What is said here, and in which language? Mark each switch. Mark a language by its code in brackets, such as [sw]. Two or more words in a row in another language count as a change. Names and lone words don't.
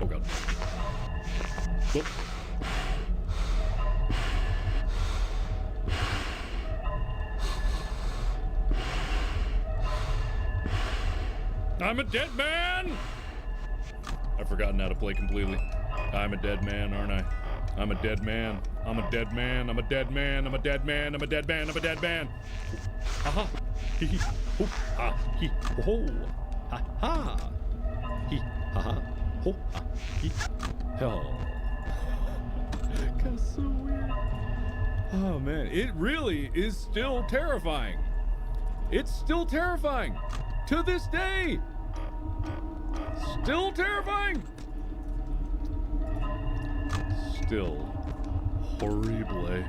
[en] Whoop. I'm a dead man! I've forgotten how to play completely. I'm a dead man, aren't I? I'm a dead man. I'm a dead man. I'm a dead man. I'm a dead man. I'm a dead man. I'm a dead man. Aha. Hee hee. Ho. Ha. Hee. Ho. Ha ha. Hee. Ha ha. Ho. Ha. Hee. Hell. That's so weird. Oh man, it really is still terrifying. It's still terrifying to this day. Still terrifying. Still horrible.